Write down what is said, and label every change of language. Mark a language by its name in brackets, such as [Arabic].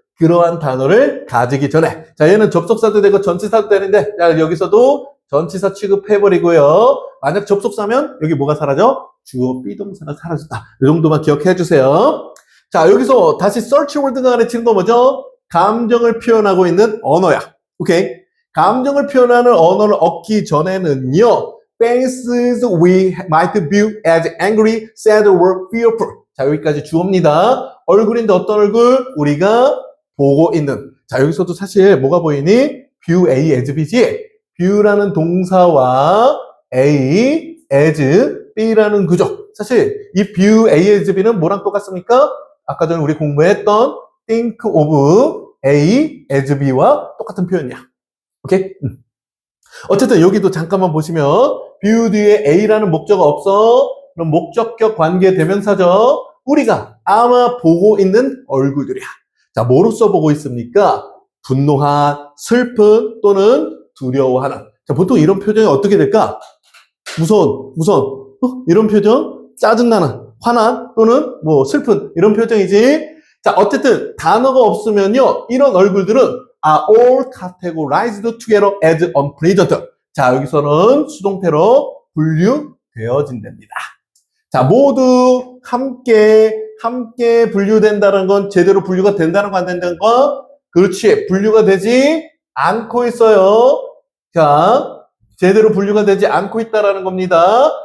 [Korean] 그러한 단어를 가지기 전에. 자, 얘는 접속사도 되고 전치사도 되는데, 자, 여기서도 전치사 취급해버리고요. 만약 접속사면 여기 뭐가 사라져? 주어 비동사가 사라졌다. 이 정도만 기억해 주세요. 자, 여기서 다시 search word 가 가르치는 거 뭐죠? 감정을 표현하고 있는 언어야. 오케이. 감정을 표현하는 언어를 얻기 전에는요. [English] faces we might view as angry, sad, or fearful. [Korean] 자, 여기까지 주어입니다. 얼굴인데 어떤 얼굴? 우리가 보고 있는. 자, 여기서도 사실 뭐가 보이니? [English] view A as B지? [Korean] view라는 동사와 A as B라는 구조. 사실 이 view A as B 는 뭐랑 똑같습니까? 아까 전에 우리 공부했던 think of A as B 와 똑같은 표현이야. 오케이? 어쨌든 여기도 잠깐만 보시면 view 뒤에 A라는 목적어 없어. 그럼 목적격 관계 대명사죠. 우리가 아마 보고 있는 얼굴들이야. 자, 뭐로써 보고 있습니까? 분노한, 슬픈 또는 두려워하는. 자, 보통 이런 표정이 어떻게 될까? 무서운, 이런 표정? 짜증나는, 화난 또는 뭐 슬픈 이런 표정이지. 자, 어쨌든 단어가 없으면요. [English] 이런 얼굴들은 are all categorized together as unpleasant. [Korean] 자, 여기서는 수동태로 분류되어진답니다. 자, 모두 함께 분류된다는 건 제대로 분류가 된다는 거 안 된다는 거? 그렇지. 분류가 되지 않고 있어요. 자, 제대로 분류가 되지 않고 있다라는 겁니다.